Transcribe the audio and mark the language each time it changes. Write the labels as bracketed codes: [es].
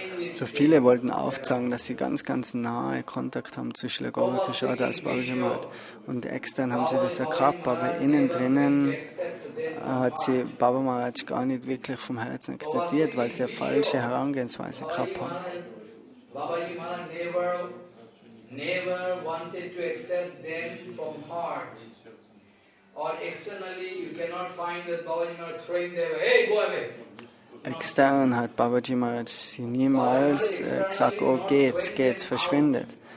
[de] So viele wollten aufzeigen, dass sie ganz, ganz nahe Kontakt haben zu Srila Gaura als Babaji Maharaj. Und extern haben sie das ja gehabt, aber innen drinnen hat sie Baba Maharaj gar nicht wirklich vom Herzen akzeptiert, weil sie eine falsche Herangehensweise gehabt haben. [en] Babaji Maharaj never wanted to accept them from heart. Or externally, you cannot find that Babaji Maharaj throwing them away. Hey, go away. [de] Extern hat Babaji Maharaj sie niemals gesagt, oh geht's, verschwindet.